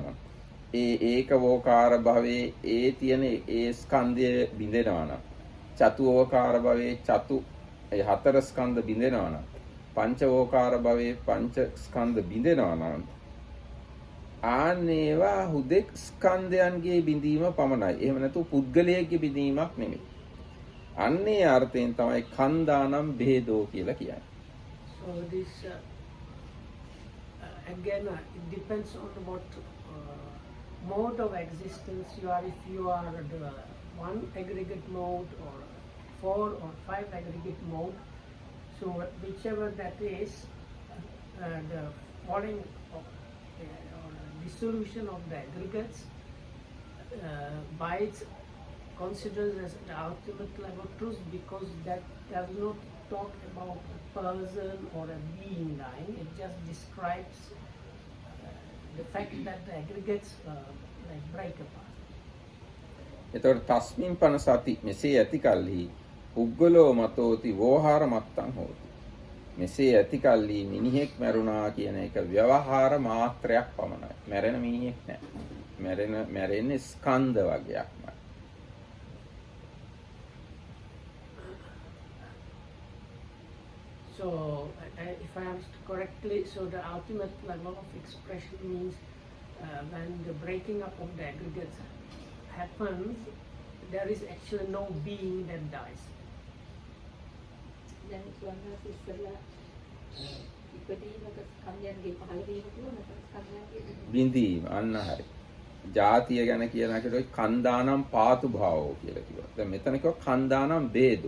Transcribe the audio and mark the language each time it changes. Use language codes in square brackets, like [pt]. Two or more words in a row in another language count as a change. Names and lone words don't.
[si] ඒ ඒකවෝකාර භවයේ ඒ තියෙන ඒ ස්කන්ධය බිඳෙනවා නම්, චතුෝකාර භවයේ චතු ඒ හතර ස්කන්ධ බිඳෙනවා නම්, පංචවෝකාර භවයේ පංච ස්කන්ධ බිඳෙනවා නම් ආනේවා හුදෙක් ස්කන්ධයන්ගේ බිඳීම පමණයි. එහෙම නැතු පුද්ගලයෙක්ගේ බිඳීමක් නෙමෙයි. අන්නේ අර්ථයෙන් තමයි [pi] කන්දානම් ભેදෝ [si] කියලා කියන්නේ. [en] So this again it depends on what mode of existence you are. If you are the one aggregate mode or 4 or 5 aggregate mode, so whichever that is, the falling of or dissolution of the aggregates by its considered as the ultimate level of truth, because that does not talk about a person or a being dying. It just describes the fact that the aggregates like break apart. [pi] එතකොට තස්මින් පන සති [si] මෙසේ ඇති කල්හි [pi] පුද්ගලෝ මතෝති වෝහාර මත්තං හෝති. [si] මෙසේ ඇති කල්හි මිනිහෙක් මැරුණා කියන එක ව්‍යවහාර මාත්‍රයක් පමණයි. මැරෙන මිනිහෙක් නෑ. මැරෙන්නේ ස්කන්ධ වගේක්මයි. [en] So if I understood correctly, so the ultimate level of expression means when the breaking up of the aggregates happens, there is actually no being that dies. [si] දැන් ස්වර්ණස් ඉස්සලා ඉපදීමක ස්කන්ධයන්ගේ පහළ වීම කියනවා ස්කන්ධයන්ගේ බිඳීම අන්න හරි. ජාතිය ගැන කියනකොට ඔය [pi] කන්දානම් පාතු භාවෝ [si] කියලා කිව්වා. දැන් මෙතන කිව්වා [pi] කන්දානම් ભેදෝ.